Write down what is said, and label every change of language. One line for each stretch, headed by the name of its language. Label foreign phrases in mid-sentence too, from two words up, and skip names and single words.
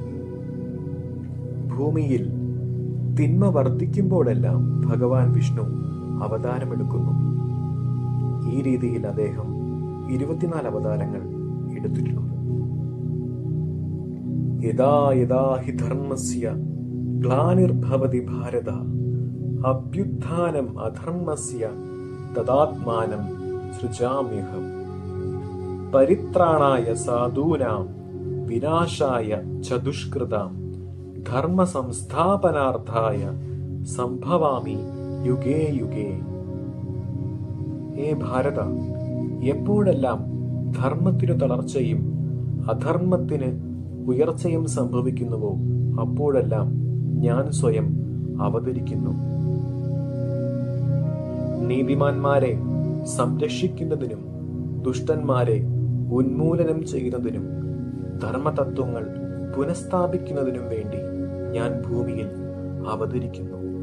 Malayalam: ഭൂമിയിൽ തിന്മ വർദ്ധിക്കുമ്പോഴെല്ലാം ഭഗവാൻ വിഷ്ണു അവതാരമെടുക്കുന്നു. ഈ രീതിയിൽ അദ്ദേഹം 24 അവതാരങ്ങൾ എടുത്തിട്ടുണ്ട്.
Sanskrit: യദാ യദാ ഹി ധർമ്മസ്യ ഗ്ലാനിർഭവതി ഭാരത അഭ്യുത്ഥാനം അധർമ്മസ്യ തദാത്മാനം സൃജാമ്യഹം പരിത്രാണായ സാധൂനാം വിനാശായ ച ദുഷ്കൃതാം ധർമ്മ സംസ്ഥാപനാർത്ഥായ സംഭവാമി യുഗേ യുഗേ.
Malayalam: ഹേ ഭാരത, എപ്പോഴെല്ലാം ധർമ്മത്തിനു തളർച്ചയും അധർമ്മത്തിന് ഉയർച്ചയും സംഭവിക്കുന്നുവോ അപ്പോഴെല്ലാം ഞാൻ സ്വയം അവതരിക്കുന്നു. നീതിമാന്മാരെ സംരക്ഷിക്കുന്നതിനും ദുഷ്ടന്മാരെ ഉന്മൂലനം ചെയ്യുന്നതിനും ധർമ്മതത്വങ്ങൾ പുനഃസ്ഥാപിക്കുന്നതിനും വേണ്ടി ഞാൻ ഭൂമിയിൽ അവതരിക്കുന്നു.